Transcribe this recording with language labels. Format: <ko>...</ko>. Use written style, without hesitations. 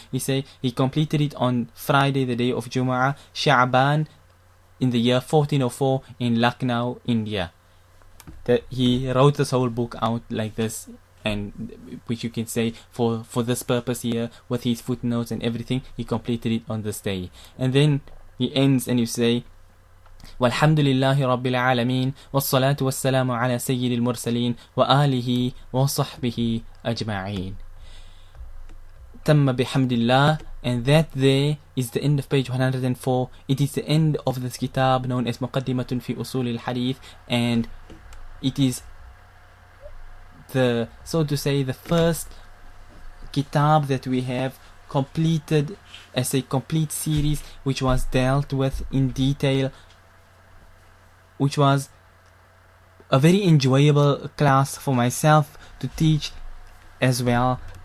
<en>He completed it on Friday, the day of Jumu'ah, Sha'ban, in the year 1404 in Lucknow, India. He wrote this whole book out like this, and which you can say for this purpose here, with his footnotes and everything, he completed it on this day. And then he ends and you say,</en> <ar>والحمد لله رب العالمين والصلاة والسلام على سيد المرسلين وآله وصحبه أجمعين. تم بحمد الله.</ar> <en>And that there is the end of page 104. It is the end of this kitab known as Muqaddimatun fi Usoolil Hadeeth, and it is the, so to say, the first kitab that we have completed as a complete series, which was dealt with in detail, which was a very enjoyable class for myself to teach as well.</en>